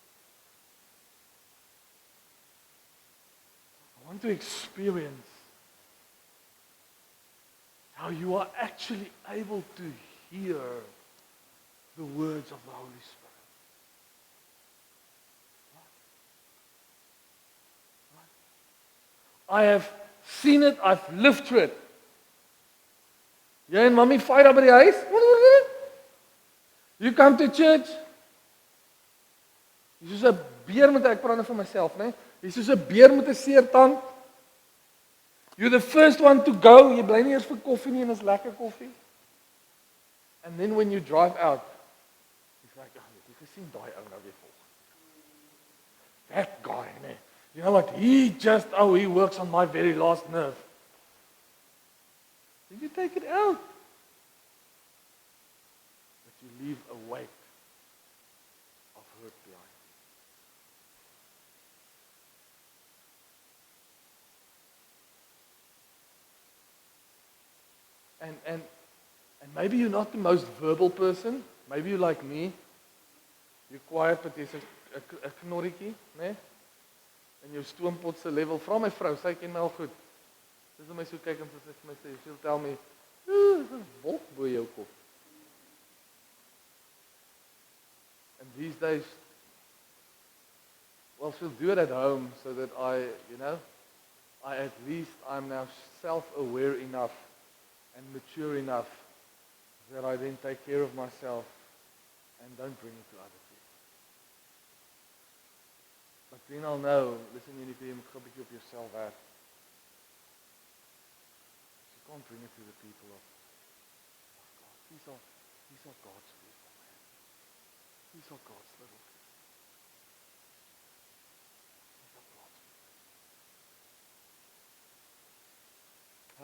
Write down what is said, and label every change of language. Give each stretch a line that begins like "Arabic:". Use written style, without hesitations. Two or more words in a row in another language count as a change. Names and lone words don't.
English: I want to experience how you are actually able to hear the words of the Holy Spirit. I have seen it, I've lived through it.
Afrikaans: Jy en mommy fight up by die huis.
English: You come to church.
Afrikaans: Jy's soos 'n beer met ek praat nou vir myself, né? Jy's soos 'n beer met 'n seer tand.
English: You're the first one to go.
Afrikaans: Jy bly nie eers vir koffie nie en is lekker koffie.
English: And then when you drive out, it's like,
Afrikaans: oh, jy gesien daai ou nou weer volg.
English: That guy, né? You know what? He works on my very last nerve. Then you take it out. But you leave a weight of hurt behind. And maybe you're not the most verbal person. Maybe you're like me. You're quiet, but
Afrikaans: jy's 'n knorretjie, né? En jou stoompot se level, vra my vrou, sy ken my al goed. Dis om my so kyk en sy sê vir my,
English: she'll tell me,
Afrikaans: "Dis 'n wolk bo jou kop."
English: And these days, well, she'll do it at home so that I at least I'm now self-aware enough and mature enough that I then take care of myself and don't bring it to other people. But then I'll know, listen,
Afrikaans: jy moet 'n bietjie op jouself werk.
English: can't bring it to the people of God. These are God's people, man. These are God's little kids. These are God's people.